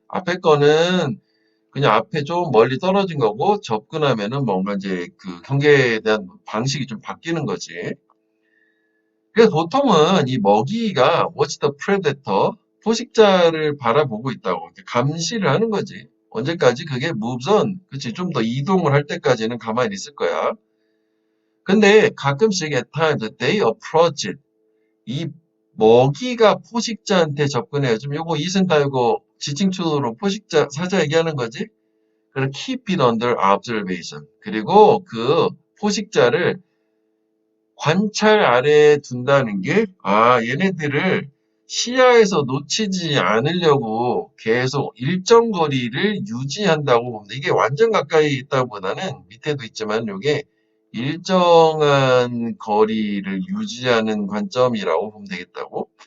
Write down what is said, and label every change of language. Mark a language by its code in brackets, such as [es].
[ko] 앞에 거는 그냥 앞에 좀 멀리 떨어진 거고 접근하면은 뭔가 이제 그 경계에 대한 방식이 좀 바뀌는 거지. 그래서 보통은 이 먹이가 [en] watch the predator, [ko] 포식자를 바라보고 있다고 이렇게 감시를 하는 거지. 언제까지? 그게 [en] moves on. [ko] 그치? 좀 더 이동을 할 때까지는 가만히 있을 거야. 근데 가끔씩 [en] at times they approach it. [ko] 이 먹이가 포식자한테 접근해요. 좀 요거 이승 달고 지칭추로 포식자 사자 얘기하는 거지. 그래서 [en] keep it under observation. [ko] 그리고 그 포식자를 관찰 아래에 둔다는 게, 얘네들을 시야에서 놓치지 않으려고 계속 일정 거리를 유지한다고 봅니다. 이게 완전 가까이 있다보다는 밑에도 있지만 이게 일정한 거리를 유지하는 관점이라고 보면 되겠다고.